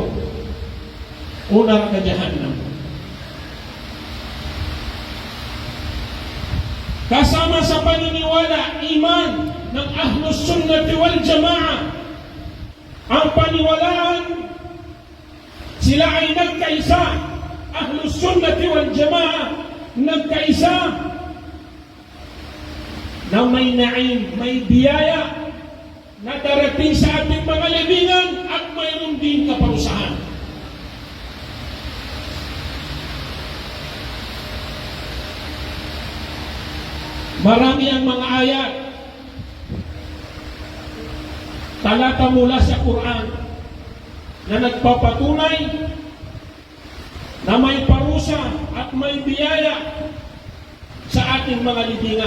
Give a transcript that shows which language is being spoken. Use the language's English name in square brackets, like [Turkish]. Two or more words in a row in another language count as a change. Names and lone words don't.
[Filipino] Una ka Jahannam. Kasama sa paniniwala, iman ng Ahlus Sunnati wal Jamaah, ang paniwalaan sila ay nagkaisa. Ahlus Sunnati wal Jamaah nagkaisa na may naim, may biyaya na darating sa ating mga libingan at mayroon din kaparusahan. Marami ang mga ayat, talata mula sa Quran na nagpapatunay na may parusa at may biyaya sa ating mga libingan.